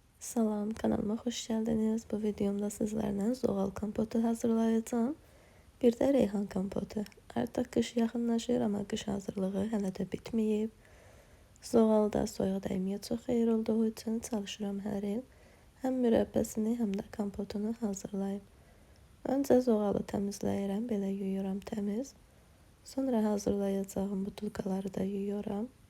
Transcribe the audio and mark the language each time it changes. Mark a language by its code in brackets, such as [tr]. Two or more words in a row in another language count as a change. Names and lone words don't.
[tr] Salam, kanalıma hoş geldiniz. Bu videomda sizlerle zoğal kompotu hazırlayacağım. Bir de reyhan kompotu. Artık kış [az] yaxınlaşır, ama kış hazırlığı hələ də bitməyib. Zoğalda soyuq dəyməyə çox xeyir olduğu üçün çalışıram hər il həm mürəbbəsini, həm də kompotunu hazırlayım. Öncə zoğalı təmizləyirəm, belə yuyuram təmiz. Sonra hazırlayacağım butulkaları da yuyuram.